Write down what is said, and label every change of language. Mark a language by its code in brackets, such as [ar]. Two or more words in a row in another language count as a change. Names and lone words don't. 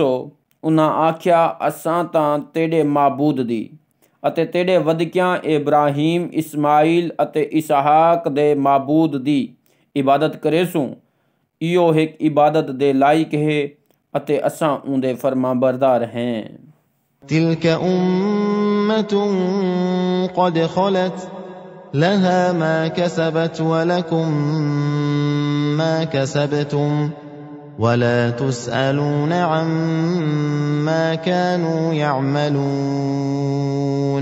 [skr] انہاں آکھیا اساں تاں تیرے معبود دی اتے تیرے وڈکیاں ابراہیم اسماعیل اتے اسحاق دے معبود دی عبادت کریسوں. ایہو ایک عبادت دے لائق ہے اتے اساں اوندے فرماں بردار ہیں. [ar] تلك أمة قد خلت لها ما كسبت ولكم ما كسبتم ولا تسألون عما كانوا يعملون.